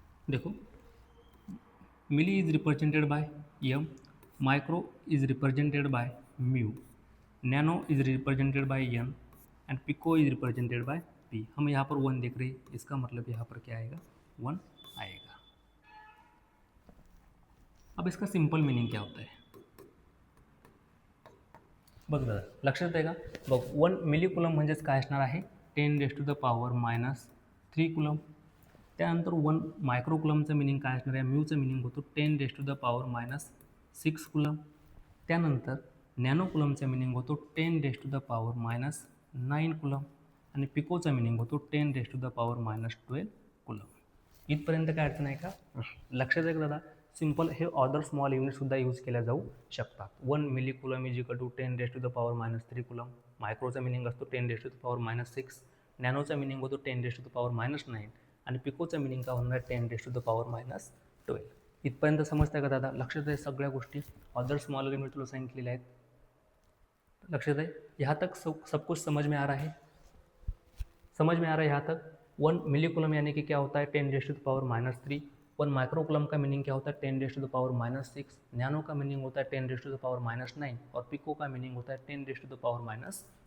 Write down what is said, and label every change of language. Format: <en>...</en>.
<en>देखो, milli is represented by m, micro is represented by mu, nano is represented by n and pico is represented by p।</en> <hi>हम यहाँ पर 1 देख रहे हैं, इसका मतलब यहाँ पर क्या आएगा? 1 आएगा। अब इसका सिंपल मीनिंग क्या होता है</hi> <mr>बघ दादा, लक्षात आहे का? बघ, 1 मिली कूलम म्हणजेच काय असणार आहे? 10⁻³ कूलम। त्यानंतर 1 मायक्रो कूलमचं मिनिंग काय असणार आहे? म्यूचं मिनिंग होतो 10⁻⁶ कूलम। त्यानंतर नॅनो कूलमचा मिनिंग होतो 10⁻⁹ कूलम आणि पिकोचा मिनिंग होतो 10⁻12 कूलम। इथपर्यंत काय अडचण आहे का? लक्षात आहे का दादा? सिंपल हे अदर स्मॉल युनिटसुद्धा यूज केल्या जाऊ शकतात। 1 milli coulomb is equal to 10⁻³ coulomb, मायक्रोचा meaning असतो 10⁻⁶, नॅनोचा मिनिंग होतो 10⁻⁹ आणि पिकोचा मिनिंग काय होणार? 10⁻12। इथपर्यंत समजतं का दादा? लक्षात आहे सगळ्या गोष्टी? अदर स्मॉल यूनिट तुला सांगितलेल्या आहेत, लक्षात है?</mr> <hi>यहाँ तक सब कुछ समझ में आ रहा है? समझ में आ रहा है यहाँ तक? 1 मिली कूलम यानी कि क्या होता है? 10⁻⁻3। 1 माइक्रो कूलम का मीनिंग क्या होता है? 10⁻⁻6। नैनो का मीनिंग होता है 10⁻⁹ और पिको का मीनिंग होता है 10⁻12।</hi>